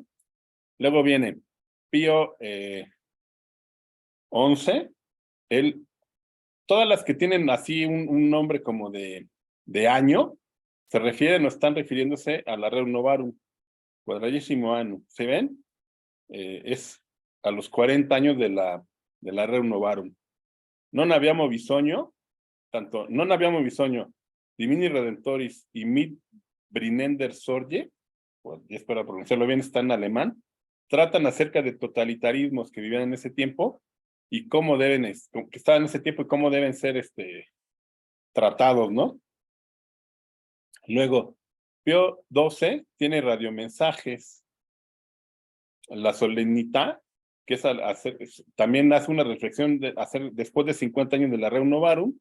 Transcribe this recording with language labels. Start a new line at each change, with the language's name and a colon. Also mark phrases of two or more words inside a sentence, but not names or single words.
Spanish: Luego viene Pío XI, todas las que tienen así un nombre como de año, se refieren o están refiriéndose a la Rerum Novarum, Quadragesimo Annum. ¿Se ven? Es a los 40 años de la Rerum Novarum. Non abbiamo bisogno, non abbiamo bisogno, Divini Redentoris y mit Brinender Sorge, pues, y espero pronunciarlo bien, está en alemán, tratan acerca de totalitarismos que vivían en ese tiempo y cómo deben, que estaban en ese tiempo y cómo deben ser tratados, ¿no? Luego, Pío XII tiene radiomensajes, la solemnidad, que también hace una reflexión después de 50 años de la Rerum Novarum.